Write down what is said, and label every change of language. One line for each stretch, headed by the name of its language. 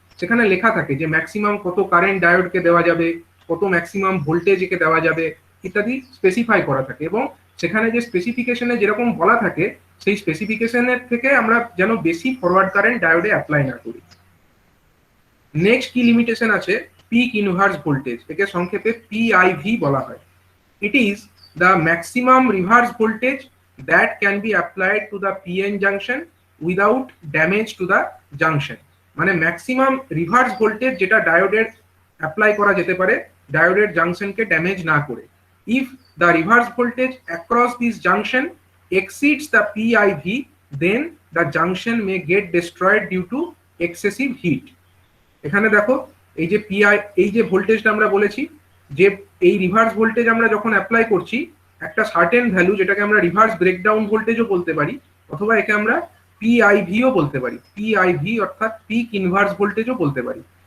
Bangla: সেখানে লেখা থাকে যে ম্যাক্সিমাম কত কারেন্ট ডায়োডকে দেওয়া যাবে, কত ম্যাক্সিমাম ভোল্টেজ একে দেওয়া যাবে ইত্যাদি স্পেসিফাই করা থাকে, এবং সেখানে যে স্পেসিফিকেশনে যেরকম বলা থাকে সেই স্পেসিফিকেশনের থেকে আমরা যেন বেশি ফরওয়ার্ড কারেন্ট ডায়োডে অ্যাপ্লাই না করি। নেক্সট কি লিমিটেশন আছে? পিক ইনভার্স ভোল্টেজ, একে সংক্ষেপে পিআইভি বলা হয়।
English: It is the maximum reverse voltage that can be applied to the PN junction without damage to the junction.
Bangla: মানে ম্যাক্সিমাম রিভার্স ভোল্টেজ যেটা ডায়োডের অ্যাপ্লাই করা যেতে পারে ডায়োডের জাংশনকে ড্যামেজ না করে।
English: If the reverse voltage across this junction exceeds the PIV, then the junction may get destroyed due to excessive heat.
Bangla: এখানে দেখো, এই যে পিআই, এই যে ভোল্টেজটা আমরা বলেছি, যে এই রিভার্স ভোল্টেজ আমরা যখন অ্যাপ্লাই করছি একটা সার্টেন ভ্যালু, যেটাকে আমরা রিভার্স ব্রেকডাউন ভোল্টেজও বলতে পারি, অথবা একে আমরা পিআইভিও বলতে পারি, পিআইভি অর্থাৎ পিক ইনভার্স ভোল্টেজও বলতে পারি।